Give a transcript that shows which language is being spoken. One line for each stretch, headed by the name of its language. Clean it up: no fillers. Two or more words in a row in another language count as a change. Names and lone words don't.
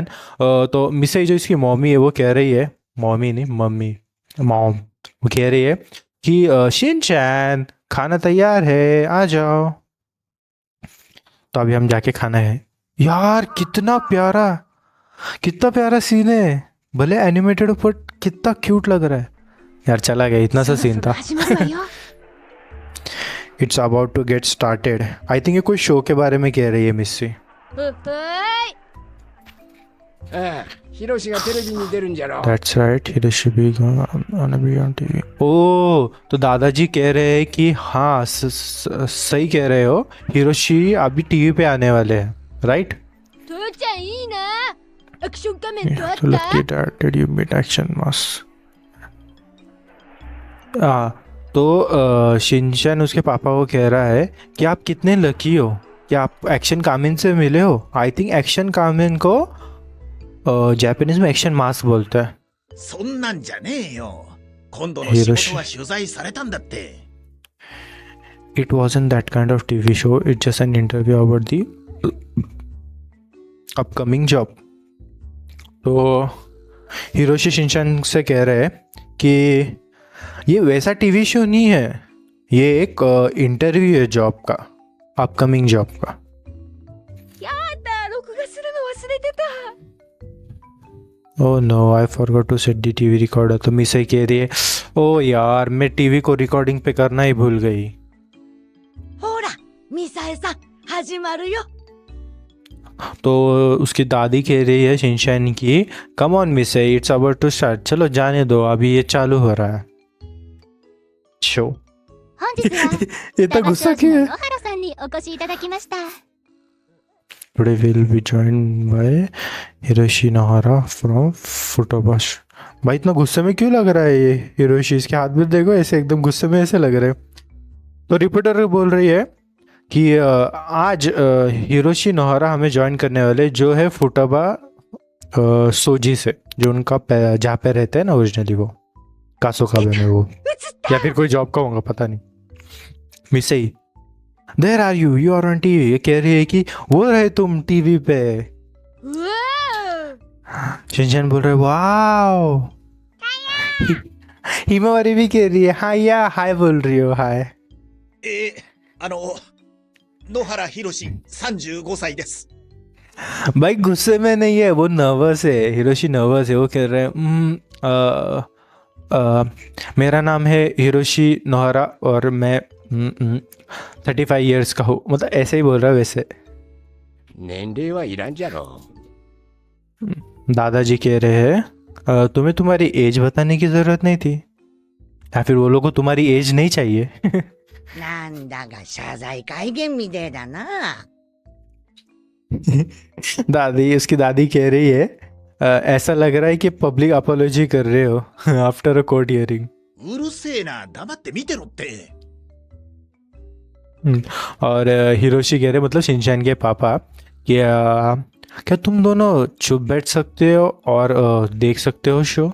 Hindi: तो मिसे जो इसकी मम्मी है वो कह रही है, मम्मी नहीं मम्मी, मॉम, वो कह रही है कि शिनचैन खाना तैयार है, आ जाओ। तो अभी हम जाके खाना है। यार कितना प्यारा सीन है। भले एनिमेटेड पर कितना क्यूट लग रहा है यार। चला गया, इतना सा सीन था।
English: it's about to get started. I think
Hindi: ये कोई शो के बारे में कह रही है मिस्सी।
Japanese: ヒロシがテレビに出るんじゃろ。
English: That's right, Hiroshi be gonna be on TV।
Hindi: ओह तो दादाजी कह रहे हैं कि हाँ सही कह रहे हो, हिरोशी अभी टीवी पे आने वाले हैं, राइट?
Japanese: 父ちゃんいいな。アクション仮面とあっ
Hindi: तो lucky
Japanese: た。
English: that did you meet action mask?
Hindi: तो शिनचैन उसके पापा को कह रहा है कि आप कितने लकी हो कि आप एक्शन कामिन से मिले हो।
English: I think
Hindi: एक्शन कामिन को जापानीज में एक्शन मास्क बोलते हैं।
Japanese: そんなんじゃねえよ。今度の仕事は取材されたんだって。
English: It wasn't that kind of TV show. It's just an interview about the upcoming job.
Hindi: तो हिरोशी शिनचैन से कह रहे हैं कि ये वैसा टीवी शो नहीं है, ये एक इंटरव्यू है जॉब का, अपकमिंग जॉब का।
Japanese: やだ、録画するの忘れてた。
English: oh no I forgot to set the TV recorder.
Hindi: तो मिसे कह रही है ओ यार मैं टीवी को रिकॉर्डिंग पे करना ही भूल गई।
Japanese: ほら、ミサエさん、始まるよ。
Hindi: तो उसकी दादी कह रही है शिनचैन की,
English: come on Misae, it's about to start,
Hindi: चलो जाने दो, अभी ये चालू हो रहा है शो।
Japanese: 本日は
Hindi: इतना
Japanese: 双葉
Hindi: गुस्सा
Japanese: 商事
Hindi: क्यों
Japanese: の
Hindi: है?
Japanese: 野原さんにお越しいただきました。
English: Today we'll be joined by हिरोशी नोहारा from फुटोबाश।
Hindi: भाई इतना गुस्से में क्यों लग रहा है ये हिरोशी? इसके हाथ में देखो, ऐसे एकदम गुस्से में ऐसे लग रहे हैं। तो रिपोर्टर बोल रही है कि आज हिरोशी नोहारा हमें ज्वाइन करने वाले जो है फुटाबा सोजी से, जो उनका जहाँ पे रहते हैं ना ओरिजिनली, वो कासोकाबे में, वो या फिर कोई जॉब का होगा पता नहीं। मिसई,
English: there are you, you are on TV.
Hindi: ये कह रही है कि वो रहे तुम टीवी पे। शिनचैन बोल रहे वाओ। हिमावारी भी कह रही है हाय, या हाय बोल रही हो, हाय।
Japanese: 野原宏35歳です。
Hindi: भाई गुस्से में नहीं है, वो नर्वस है, हिरोशी नर्वस है। वो कह रहे हैं मेरा नाम है हिरोशी नोहारा और मैं 35 इयर्स का हूँ, मतलब ऐसे ही बोल रहा है वैसे।
Japanese: 年齢はいらんじゃろ。
Hindi: दादाजी कह रहे हैं तुम्हें तुम्हारी एज बताने की जरूरत नहीं थी, या फिर वो लोग को तुम्हारी एज नहीं चाहिए।
Japanese: なんだが謝罪会見みてえだな。
Hindi: दादी, उसकी दादी कह रही है ऐसा लग रहा है कि
English: public apology
Hindi: कर रहे हो
English: after a court hearing.
Japanese: うるせえな、黙って見てろって。
Hindi: और हिरोशी कह रहे, मतलब शिनचैन के पापा, कि क्या तुम दोनों चुप बैठ सकते हो और देख सकते हो शो?